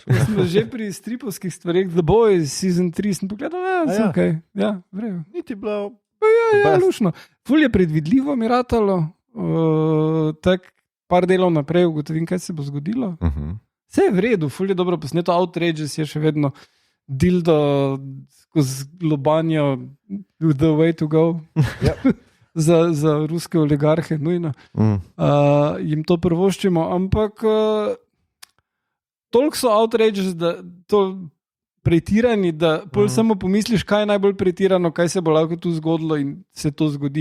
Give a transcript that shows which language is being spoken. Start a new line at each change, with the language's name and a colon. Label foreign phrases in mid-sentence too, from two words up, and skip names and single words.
Slovenian: Smo že pri stripovskih stvarih, The Boys, season 3, sem pogledal, okay. Ja, vrejo. Niti bilo. Ja, lušno. Ful je predvidljivo mi ratalo, tako par delov naprej ugotovim, kaj se bo zgodilo. Vse je v redu, ful je dobro posneto, Outrageous je še vedno dildo skozi lobanjo
English: the way to go.
Slovenian: za ruske oligarhe, nujno. Jim to prvoščimo, ampak toliko so Outrageous, da to pretirani, da pol samo pomisliš, kaj je najbolj pretirano, kaj se bo lahko tu zgodilo in se to zgodi.